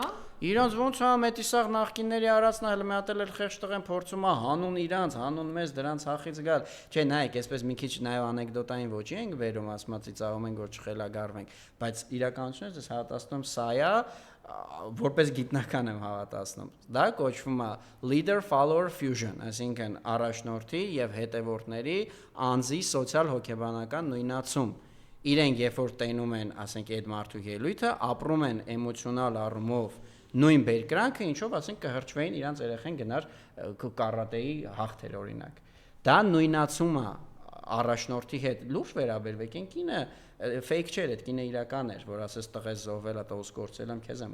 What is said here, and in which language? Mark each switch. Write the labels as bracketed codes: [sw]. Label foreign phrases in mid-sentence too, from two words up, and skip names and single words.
[hy] Իրանց ոնց է մետիսաղ նախկինների արածն էլ մի հատ էլ խեղճ տղեն փորձում է հանուն իրանց, հանուն մեզ դրանց հախից գալ։ Չէ, նայեք, այսպես մի քիչ նաև անեկդոտային ոճի ենք վերում, ասում ծիծաղում ենք, որ չխելագարվենք, բայց իրականությունից ես հավատացնում սա է, որպես գիտնական եմ հավատացնում։ Դա կոչվում է [en] leader follower fusion, [hy] այսինքն առաջնորդի եւ հետևորդների անձի սոցիալ հոգեբանական նույնացում։ Իրենք երբ որ տենում են, ասենք, այդ մարդու ելույթը, ապրում են էմոցիոնալ առումով նույն բերկրանքը, ինչով ասենք կհրճվեին իրանց երեխեն գնար կարատեի հաղթեր օրինակ։ Դա նույնացում է առաջնորդի հետ լուրջ վերաբերվեք, այն կինը fake չէր, այդ կինը իրական էր, որ ասես տղես զոհվել է, տոս կորցել եմ, քեզ եմ